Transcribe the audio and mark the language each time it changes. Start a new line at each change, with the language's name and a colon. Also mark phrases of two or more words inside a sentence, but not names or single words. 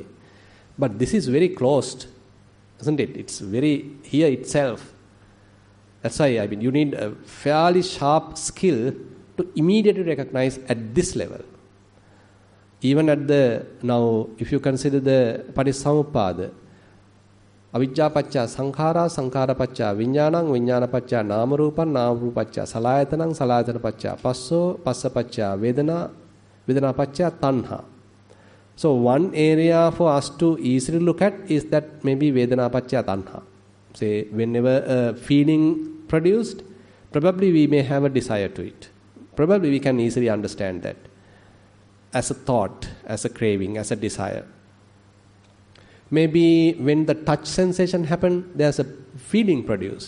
English: But this is very closed, isn't it? It's very here itself. That's why you need a fairly sharp skill to immediately recognize at this level. Even at the, now if you consider the Patissamuppada,
Pali: avijja pacca sankhara, sankhara pacca viññānaṁ, viññāna pacca nāmarūpaṁ, nāmarūpa pacca salayatanaṁ, salayatana pacca passo, passa pacca vedana, vedana pacca tanha.
English: So one area for us to easily look at is that maybe
Pali: vedana pacca tanha.
English: Say whenever a feeling produced, probably we may have a desire to it. Probably we can easily understand that as a thought, as a craving, as a desire. Maybe when the touch sensation happens, there's a feeling produced.